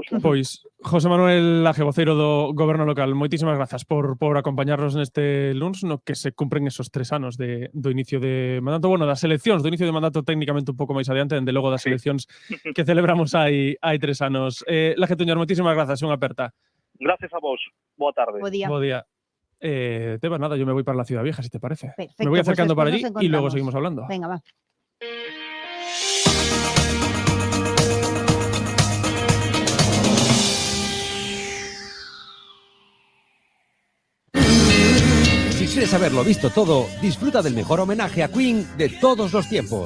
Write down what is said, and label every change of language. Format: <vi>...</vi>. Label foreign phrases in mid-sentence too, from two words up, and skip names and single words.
<gl>Pois, José Manuel Laje, voceiro do Goberno Local, moitísimas grazas por acompañarnos neste luns no que se cumpren esos 3 anos do inicio de mandato, bueno, das eleccións, do inicio de mandato técnicamente un pouco máis adiante, dende logo das eleccións que celebramos hai 3 anos. Laje Tuñar, moitísimas grazas, unha aperta. Gracias a vos. Boa tarde. Bo día. Bo día. Teba, nada,</gl> <es>yo me voy para la Ciudad Vieja, si te parece. Perfecto, me voy acercando pues para allí y luego encontramos. seguimos hablando. Venga, va. Si quieres haberlo visto todo, disfruta del mejor homenaje a Queen de todos los tiempos.</es>